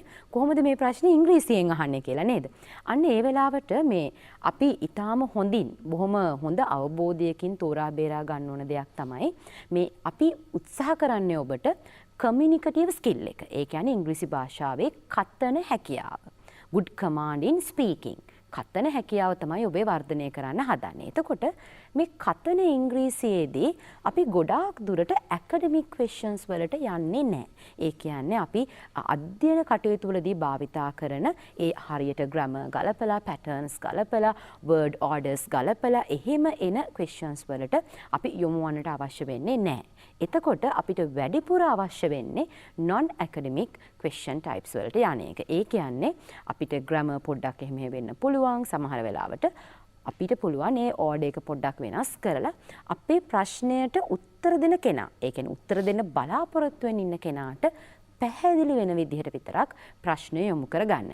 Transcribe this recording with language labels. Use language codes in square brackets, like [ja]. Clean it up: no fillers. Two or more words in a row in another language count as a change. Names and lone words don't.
[si] කොහොමද මේ ප්‍රශ්නේ ඉංග්‍රීසියෙන් අහන්නේ කියලා නේද? අන්න ඒ වෙලාවට මේ අපි ඊටාම හොඳින් බොහොම හොඳ අවබෝධයකින් තෝරා බේරා ගන්න ඕන දෙයක් තමයි මේ අපි උත්සාහ කරන්නේ ඔබට [en] communicative skill [si] එක. ඒ කියන්නේ ඉංග්‍රීසි භාෂාවේ කතන හැකියාව. [en] good command in speaking. [si] කතන හැකියාව තමයි ඔබේ වර්ධනය කරන්න හදන්නේ. එතකොට මේ කතන ඉංග්‍රීසියේදී අපි ගොඩාක් දුරට [en] academic questions [si] වලට යන්නේ නැහැ. ඒ කියන්නේ අපි අධ්‍යයන කටයුතු වලදී භාවිතා කරන ඒ හරියට grammar ගලපලා patterns ගලපලා [en] word orders [si] ගලපලා එහෙම එන questions වලට අපි යොමු වන්නට අවශ්‍ය වෙන්නේ නැහැ. එතකොට අපිට වැඩිපුර අවශ්‍ය වෙන්නේ [en] non academic question types [si] වලට යන එක. ඒ කියන්නේ අපිට grammar පොඩ්ඩක් එහෙම වෙන්න පුළුවන්. සමහර වෙලාවට අපිට පුළුවන් ඒ ඕඩර් එක පොඩ්ඩක් වෙනස් කරලා අපේ ප්‍රශ්නයට උත්තර දෙන කෙනා, ඒ කියන්නේ උත්තර දෙන්න බලාපොරොත්තු වෙන ඉන්න කෙනාට පැහැදිලි වෙන විදිහට විතරක් ප්‍රශ්නය යොමු කරගන්න.